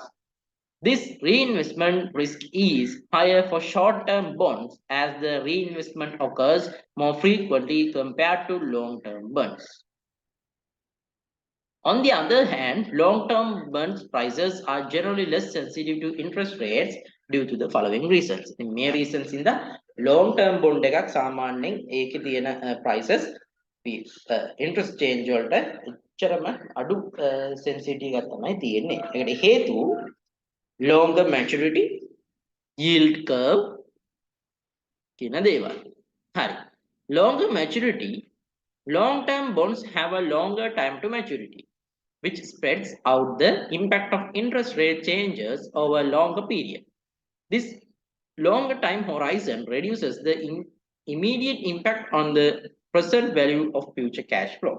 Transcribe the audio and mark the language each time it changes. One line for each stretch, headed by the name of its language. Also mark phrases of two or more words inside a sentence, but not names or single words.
English: This reinvestment risk is higher for short-term bonds as the reinvestment occurs more frequently compared to long-term bonds. On the other hand, long-term bond prices are generally less sensitive to interest rates due to the following reasons. In mere reasons in the long-term bond
Sinhala: එකක් සාමාන්‍යයෙන් ඒකේ තියෙන
English: prices interest change
Sinhala: වලට එච්චරම අඩු sensitivity එකක් තමයි තියෙන්නේ. ඒකට හේතුව
English: longer maturity, yield curve
Sinhala: කියන දේවල්. හරි.
English: Longer maturity, long-term bonds have a longer time to maturity, which spreads out the impact of interest rate changes over a longer period. This longer time horizon reduces the immediate impact on the present value of future cash flows.